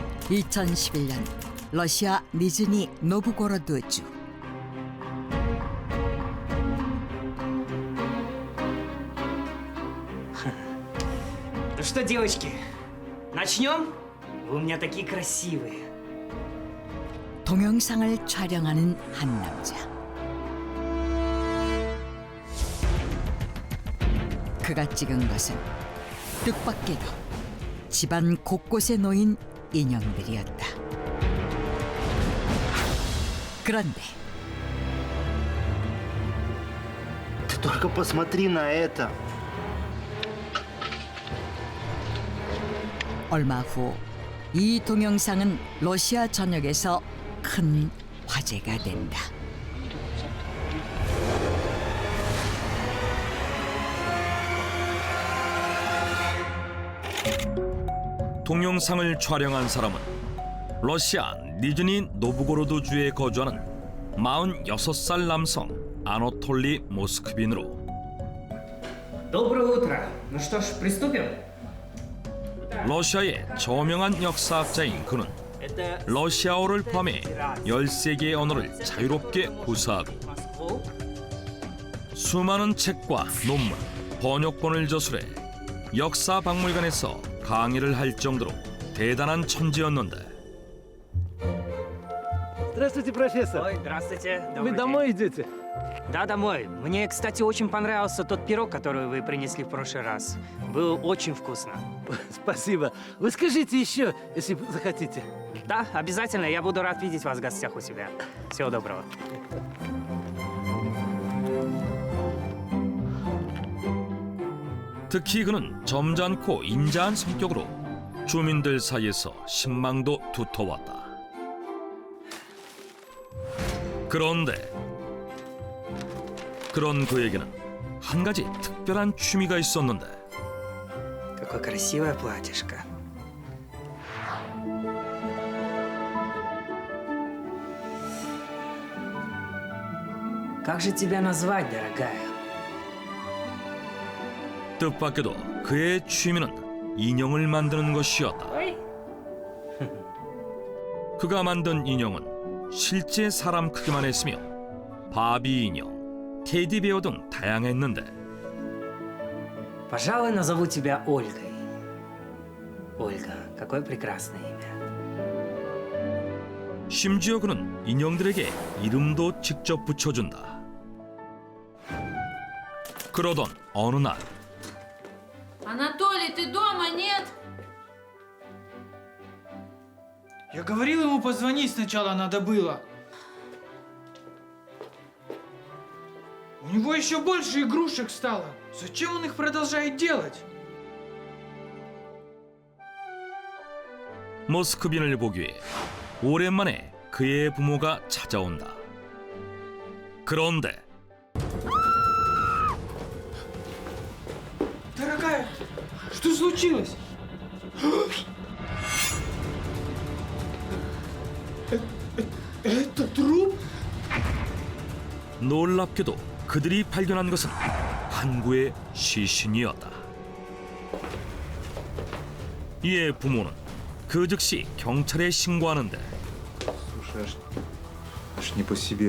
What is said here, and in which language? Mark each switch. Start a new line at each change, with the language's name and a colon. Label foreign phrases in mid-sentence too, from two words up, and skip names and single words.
Korean: 2011년 러시아 니즈니 노브고로드 주.
Russian: Ну что, девочки, начнем? Вы у меня такие красивые.
Korean: 동영상을 촬영하는 한 남자. 그가 찍은 것은 뜻밖에도 집안 곳곳에 놓인 인형들이었다. 그런데
Russian: Ты только посмотри на это.
Korean: 얼마 후 이 동영상은 러시아 전역에서 큰 화제가 된다. 동영상을 촬영한 사람은 러시아 니즈니 노브고로드주에 거주하는 46살 남성 아노톨리 모스크빈으로
Russian: Доброе утро. Ну что ж, приступим?
Korean: 러시아의 저명한 역사학자인 그는
Russian: Это
Korean: 러시아어를 포함해 13개의 언어를 자유롭게 구사하고
Russian: Москву.
Korean: 수많은 책과 논문, 번역본을 저술해 역사박물관에서 강의를 할 정도로 대단한 천재였는데
Russian: Здравствуйте, профессор. Ой, здравствуйте. Вы Добрый домой день. идете? Да, домой. Мне, кстати, очень понравился тот пирог, который вы принесли в прошлый раз. Было очень вкусно. Спасибо. Вы скажите еще, если захотите. Да, обязательно. Я буду рад видеть вас в гостях у себя. Всего доброго.
Korean: 특히 그는 점잖고 인자한 성격으로 주민들 사이에서 신망도 두터웠다. 그런데 그런 그에게는 한 가지 특별한 취미가 있었는데
Russian: Какое красивое платьишко. Как же тебя назвать, дорогая?
Korean: 뜻밖에도 그의 취미는 인형을 만드는 것이었다.
Russian: Ой.
Korean: 그가 만든 인형은 실제 사람 크기만 했으며 바비 인형, 테디베어 등 다양했는데
Russian: Пожалуй, назову тебя Ольгой. Ольга, какое прекрасное имя.
Korean: 심지어 그는 인형들에게 이름도 직접 붙여준다. 그러던 어느 날
Russian: Анатолий, ты дома, нет? Я говорил ему позвонить сначала надо было. У него еще больше игрушек стало. Зачем он их продолжает делать?
Korean: 모스크빈을 보기 위해 오랜만에 그의 부모가 찾아온다. 그런데
Russian: Дорогая, что случилось? Это труп?
Korean: 놀랍게도 그들이 발견한 것은 한구의 시신이었다. 이에 부모는 그 즉시 경찰에 신고하는데
Russian: Слушай, аж не по себе.